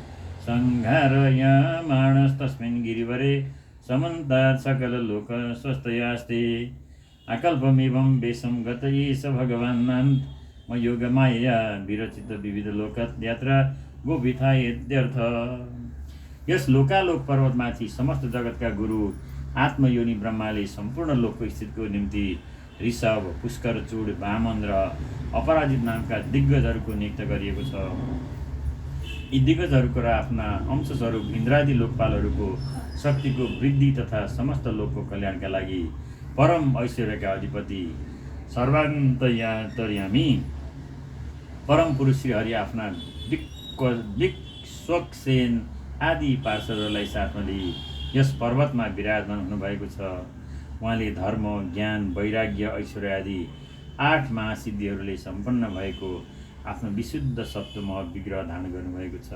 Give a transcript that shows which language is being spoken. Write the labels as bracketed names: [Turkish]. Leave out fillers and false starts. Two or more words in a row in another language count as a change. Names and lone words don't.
[Sanskrit] सङ्घारयमाणस्तस्मिन् गिरिवरे समन्तात् सकललोक स्वस्तयास्ते अकल्पमेवं वेशं गत एष भगवान्नान्तमयोगमायया विरचित विविधलोकयात्रा गोपिथायत्यर्थ। [Nepali] यस लोकालोक पर्वतमाथि समस्त जगतका गुरु आत्मयोनि ब्रह्माले सम्पूर्ण लोकको स्थितिको निम्ति ऋषभ पुष्कर चूड वामन र अपराजित नामका दिग्गजहरूको नियुक्त गरिएको छ। यी दिग्गजहरूको र आफ्ना अंशस्वरूप इन्द्रादि लोकपालहरूको शक्तिको वृद्धि तथा समस्त लोकको कल्याणका लागि परम ऐश्वर्यका अधिपति सर्वान्तर्यामी परम पुरुष श्री हरि आफ्ना विक्ष्वक्सेन आदि पार्षदहरूलाई साथमा लिई यस पर्वतमा विराजमान हुनुभएको छ। उहाँले धर्म ज्ञान वैराग्य ऐश्वर्य आदि 8 महासिद्धिहरूले सम्पन्न भएको आफ्नो विशुद्ध सत्वमय विग्रह धारण गर्नुभएको छ।